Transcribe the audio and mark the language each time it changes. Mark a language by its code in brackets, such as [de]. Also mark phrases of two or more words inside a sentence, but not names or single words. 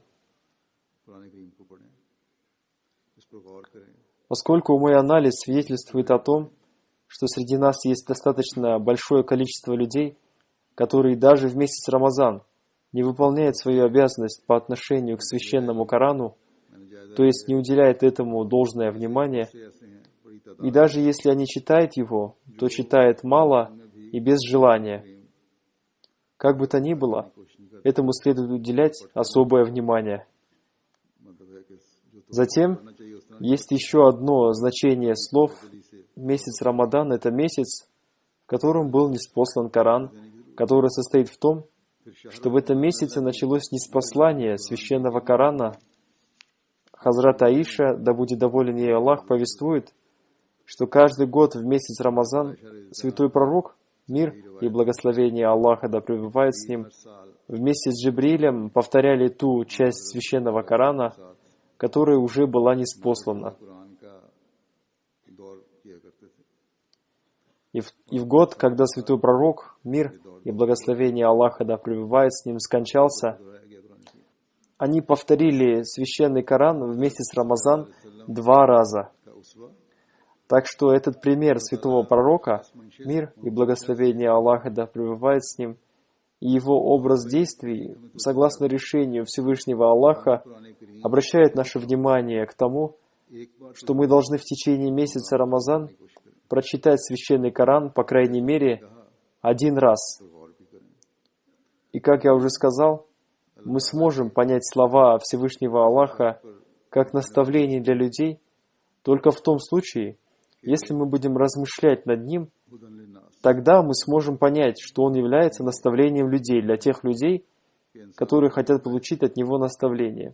[ur] قرآن کریم کو پڑھیں، اس پر غور کریں. [ru] Поскольку мой анализ свидетельствует о том, что среди нас есть достаточно большое количество людей, которые даже в месяц Рамазан не выполняют свою обязанность по отношению к священному Корану, [ur] میں نے جائزہ [ru] то есть не уделяют этому должное внимание, [ur] سے ایسے ہیں بڑی تعداد [ru] и даже если они читают его, то читают мало и без желания. Как бы то ни было, этому следует уделять особое внимание. [ur] مطلب ہے کہ جو تو [ru] Затем [ur] پڑھنا چاہیے اس طرح [ru] есть еще одно значение слов. Месяц Рамадан — это месяц, в котором был ниспослан Коран, который состоит в том, что в этом месяце началось ниспослание священного Корана. Хазрат Аиша, да будет доволен ей Аллах, повествует, что каждый год в месяц Рамазан святой пророк, мир и благословение Аллаха да пребывает с ним, [ur] سال [ru] вместе с Джибрилем повторяли ту часть священного Корана, которая уже была ниспослана. [ur] قرآن کا دور کیا کرتے تھے. [ru] И в год, когда святой пророк, мир и благословение Аллаха да пребывает с ним, скончался, [ur] دہرایا گیا قرآن کی [ru] они повторили священный Коран вместе с Рамазан 2 раза. [ur] کا اسوہ [ru] Так что этот пример святого пророка, мир и благословение Аллаха да пребывает с ним, и его образ действий, согласно решению Всевышнего Аллаха, [ur] قرآن کریم [ru] обращает наше внимание к тому, [ur] ایک بار [ru] что мы должны в течение месяца Рамазан прочитать священный Коран, по крайней мере, 1 раз. [ur] غور بھی کریں. [ru] И как я уже сказал, мы сможем понять слова Всевышнего Аллаха как наставление для людей только в том случае, если мы будем размышлять над ним, [ar] هدى للناس [ru] тогда мы сможем понять, что он является наставлением людей, для тех людей, которые хотят получить от него наставление.